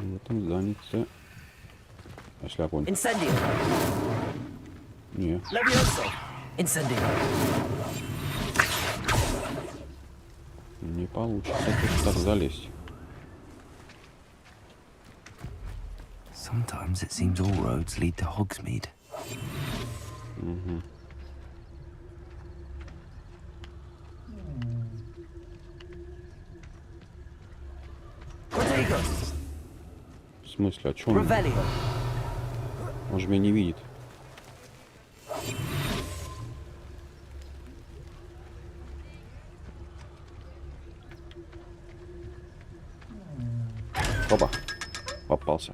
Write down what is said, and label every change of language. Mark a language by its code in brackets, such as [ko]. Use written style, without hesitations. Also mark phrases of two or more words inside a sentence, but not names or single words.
[ru] этом заняты. А если огонь? Incendio. Не. Levioso. Incendio. Не получится тут так залезть. [en] Sometimes it seems all roads lead to Hogsmeade. [ru] Угу. В смысле, о чем? Он же меня не видит. Опа, попался.